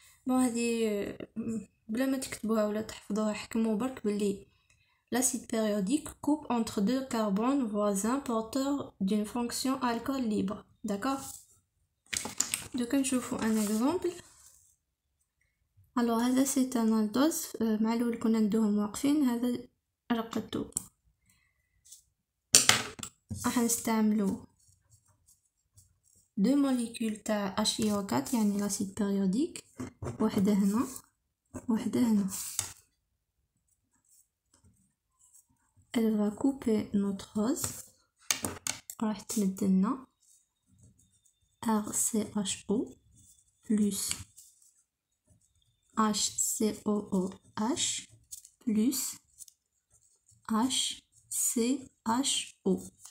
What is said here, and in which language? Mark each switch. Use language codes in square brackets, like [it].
[fr] Bon هذه [ar] بلا ما تكتبوها ولا تحفظوها حكموا برك بلي [fr] l'acide périodique coupe entre deux carbones voisins porteurs d'une fonction alcool libre. D'accord? Donc نشوفوا un exemple. [ar] Alors هذا [fr] c'est un aldose [ar] معلول كنا ندوهم واقفين. هذا رقدتو. راح نستعملو [fr] deux molécules [ar] تاع HiO4 يعني [fr] l'acide périodique. [ar] وحده هنا وحده هنا. [fr] Elle va couper notre rose. [ar] راح تمدلنا [fr] RCHO plus HCOOH plus HCHO.